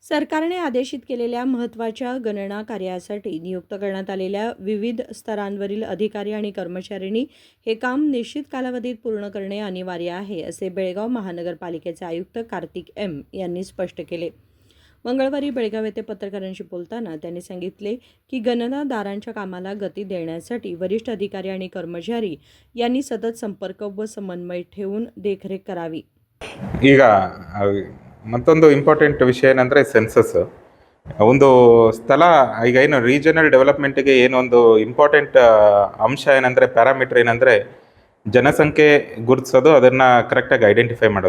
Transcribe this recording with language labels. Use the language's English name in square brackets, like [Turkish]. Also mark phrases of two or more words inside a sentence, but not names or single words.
[Marathi] सरकारने आदेशित केलेल्या महत्त्वाच्या गणना कार्यासाठी नियुक्त करण्यात आलेल्या विविध स्तरांवरील अधिकारी आणि कर्मचाऱ्यांनी हे काम निश्चित कालावधीत पूर्ण करणे अनिवार्य आहे, असे बेळगाव महानगरपालिकेचे आयुक्त कार्तिक एम यांनी स्पष्ट केले. मंगळवारी बेळगाव येथे पत्रकारांशी बोलताना त्यांनी सांगितले की गणनादारांच्या कामाला गती देण्यासाठी वरिष्ठ अधिकारी आणि कर्मचारी यांनी सतत संपर्क व समन्वय ठेवून देखरेख करावी. [Kannada] ಈಗ ಮತ್ತೊಂದು ಇಂಪಾರ್ಟೆಂಟ್ ವಿಷಯ ಏನಂದರೆ ಸೆನ್ಸಸ್. ಒಂದು ಸ್ಥಳ ಈಗ ಏನು [English] regional developmentige [Kannada] ಏನೊಂದು ಇಂಪಾರ್ಟೆಂಟ್ ಅಂಶ ಏನಂದರೆ ಪ್ಯಾರಾಮೀಟರ್ ಏನಂದರೆ ಜನಸಂಖ್ಯೆ ಗುರುತಿಸೋದು, ಅದನ್ನು ಕರೆಕ್ಟಾಗಿ ಐಡೆಂಟಿಫೈ ಮಾಡೋದು.